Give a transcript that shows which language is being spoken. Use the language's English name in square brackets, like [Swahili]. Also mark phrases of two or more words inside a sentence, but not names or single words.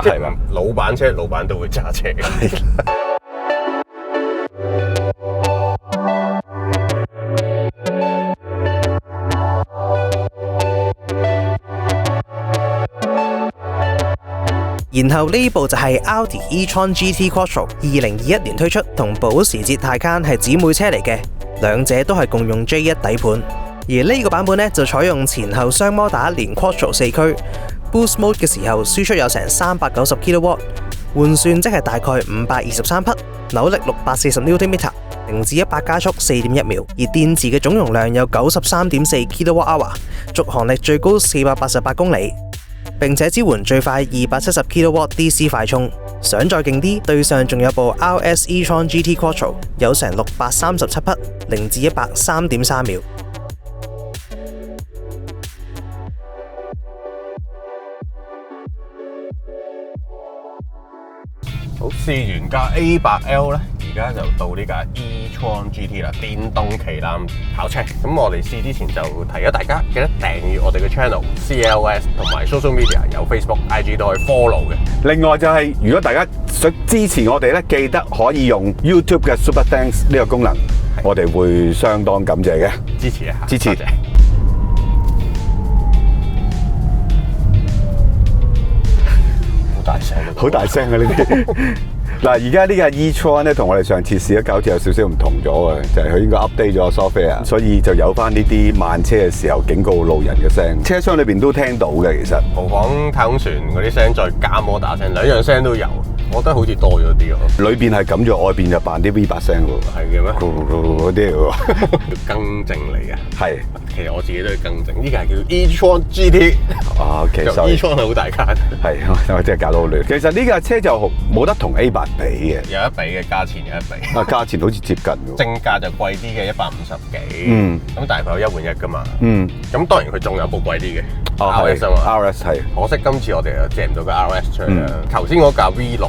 [Cantonese] 即係老闆車，老闆都會揸車嘅。然後呢部就係 Audi e-tron GT Quattro， 2021年推出，同保時捷 Taycan 係姊妹車嚟嘅，兩者都係共用 J1 底盤。而呢個版本呢，就採用前後雙摩打連 Quattro 4驅 ， [English] Boost Mode [Cantonese] 嘅時候輸出有成390 kW， 換算即係大概523匹，扭力640 Nm， 0至100加速4.1秒，而電池嘅總容量有93.4 kWh， 續航力最高488公里。並且支援最快270 kW DC 快充，想再勁啲，對上仲有部 RS e-tron GT Quattro， 有成637匹，0至100 3.3秒。好，試完架 A8L 咧，而家就到呢架 e-tron GT 啦，電動旗艦跑車。咁我哋試之前就提咗大家，記得訂閱我哋嘅 channel CLS 同埋 [English] social media [Cantonese] 有 Facebook、IG 都可以 follow 嘅。另外就係如果大家想支持我哋咧，記得可以用 YouTube 嘅 Super Thanks 呢個功能，我哋會相當感謝嘅。支持一下，支持。好大聲啊！呢啲嗱，而家呢架 e-tron 咧，同我哋上次試咗搞似有少少唔同咗嘅，就係佢應該 update 咗 software，所以就有翻呢啲慢車嘅時候警告路人嘅聲，車廂裏邊都聽到嘅。其實模仿太空船嗰啲聲，再加摩打聲，兩樣聲都有。我覺得好似多咗啲喎。裏邊係咁咗，外邊就扮啲 V8 聲喎。係嘅咩？嗰啲喎，更正嚟嘅。係，其實我自己都要更正。呢個係叫 e-tron GT。其實 e-tron 係好大間。係，我真係搞到好亂。其實呢架車就冇得同 A8 比嘅。有一比嘅，價錢有一比。價錢好似接近喎。正價就貴啲嘅150幾。咁大概有一換一㗎嘛。咁當然佢仲有部貴啲嘅。RS 啊嘛。RS 係。可惜今次我哋又借唔到個 RS 出嚟啦。頭先嗰架 V6。